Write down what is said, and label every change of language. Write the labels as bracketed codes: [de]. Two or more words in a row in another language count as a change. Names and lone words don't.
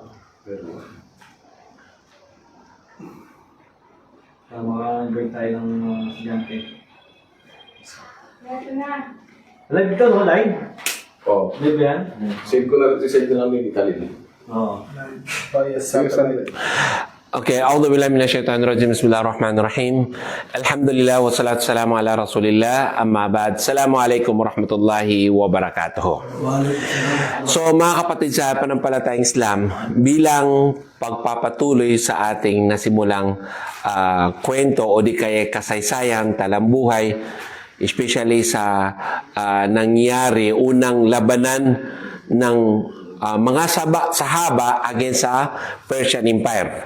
[tl] Para maka-invite tayo ng estudyante. Ito na. Live ito, no? Live? Oo. Live yan? Save ko na rin, save ko namin ni Khalid. Oo. [ar] Okay, أعوذ بالله من الشيطان الرجيم بسم الله الرحمن الرحيم الحمد لله والصلاة والسلام على رسول الله أما بعد السلام عليكم ورحمة الله وبركاته. [tl] So mga kapatid sa panampalatayang Islam, bilang pagpapatuloy sa ating nasimulang kwento o di kaya kasaysayan, talambuhay, especially sa nangyari unang labanan ng mga sahaba against sa Persian Empire.